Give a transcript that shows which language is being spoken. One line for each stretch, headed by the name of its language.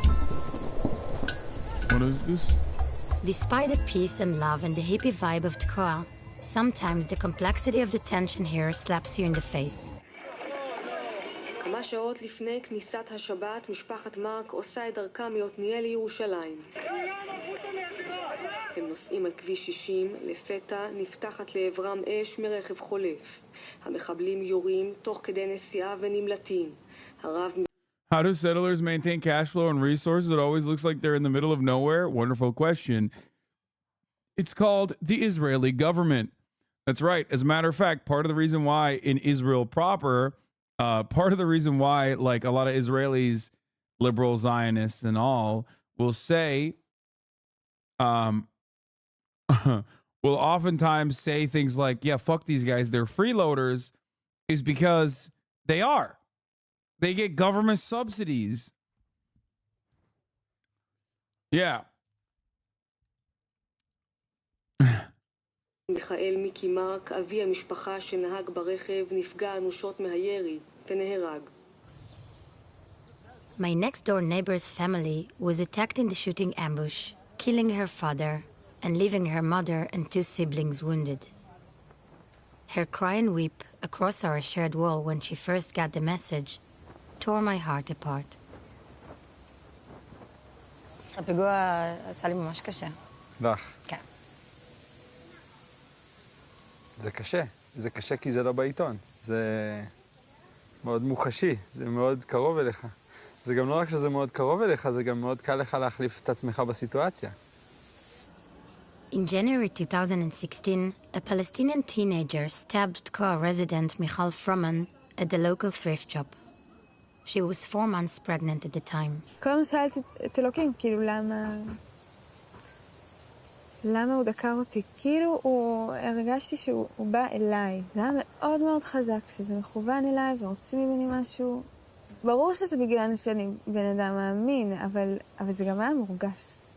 English: What is this? Despite the peace and love and the hippie vibe of Tkoa, sometimes the complexity of the tension here slaps you in the face.
Hebrew: כמה שעות לפני כניסת השבת, משפחת מרק עושה את דרכה מעתניאל לירושלים. הם נוסעים על כביש 60, לפתע נפתחת לעברם אש מרכב חולף. המחבלים יורים תוך כדי נסיעה ונמלטים. הרב
English: How do settlers maintain cash flow and resources? It always looks like they're in the middle of nowhere. Wonderful question. It's called the Israeli government. That's right. As a matter of fact, part of the reason why in Israel proper, part of the reason why like a lot of Israelis, liberal Zionists and all will say, will oftentimes say things like, yeah, fuck these guys, they're freeloaders, is because they are. They get government subsidies. Yeah.
Hebrew: מיכאל מיקי מרק, אבי המשפחה שנהג ברכב, נפגע אנושות מהירי ונהרג.
English: My next-door neighbor's family was attacked in the shooting ambush, killing her father and leaving her mother and 2 siblings wounded. Her cry and weep across our shared wall when she first got the message tore my heart apart.
Hebrew: הפיגוע עשה לי ממש קשה. לך. כן. זה קשה. זה קשה כי זה לא בעיתון. זה מאוד מוחשי. זה מאוד קרוב אליך. זה גם לא רק שזה מאוד קרוב אליך, זה גם מאוד קל לך להחליף את עצמך בסיטואציה.
English: In January 2016, a Palestinian teenager stabbed co-resident Michal Froman at the local thrift shop. She was 4 months pregnant at the time.
Hebrew: כל הזמן שאלתי את אלוקים, כאילו, למה הוא דקר אותי? כאילו, הרגשתי שהוא בא אליי. זה היה מאוד מאוד חזק, שזה מכוון אליי ורוצים ממני משהו. ברור שזה בגלל שאני בן אדם מאמין, אבל זה גם היה מורגש.